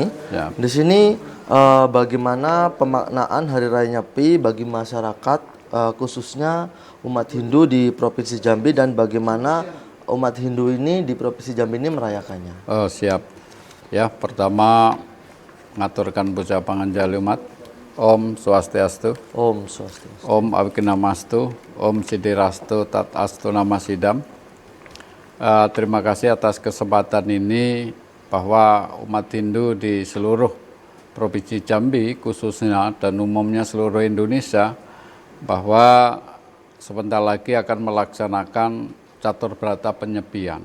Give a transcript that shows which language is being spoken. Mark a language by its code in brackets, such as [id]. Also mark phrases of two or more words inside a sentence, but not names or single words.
[id] Ya. Di sini bagaimana pemaknaan Hari Raya Nyepi bagi masyarakat khususnya umat Hindu di Provinsi Jambi, dan bagaimana umat Hindu ini di Provinsi Jambi ini merayakannya. Oh, siap. Ya, pertama [ban] ngaturkan puja panganjali umat. [sa] Om Swastiastu. Om Swastiastu. Om Avikinamastu. Om Sidirastu Tat Astu Namasidam. [id] Terima kasih atas kesempatan ini bahwa umat Hindu di seluruh Provinsi Jambi khususnya dan umumnya seluruh Indonesia bahwa sebentar lagi akan melaksanakan Catur Berata Penyepian.